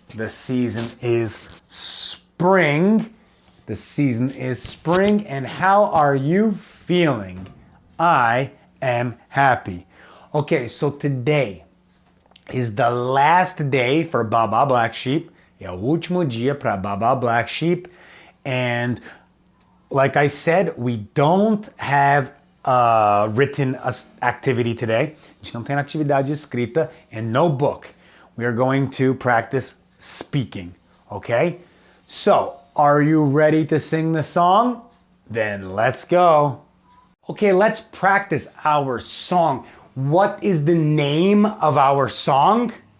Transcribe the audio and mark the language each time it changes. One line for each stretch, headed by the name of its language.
English: The season is spring. The season is spring. And how are you feeling? I am happy. Okay, so today is the last day for Baba Black Sheep.
Portuguese: É o último dia para Baba Black Sheep.
English: And like I said, we don't have a written activity today.
Portuguese: A gente não tem atividade escrita
English: and no book. We are going to practice speaking, okay? So, are you ready to sing the song? Then let's go. Okay, let's practice our song. What is the name of our song?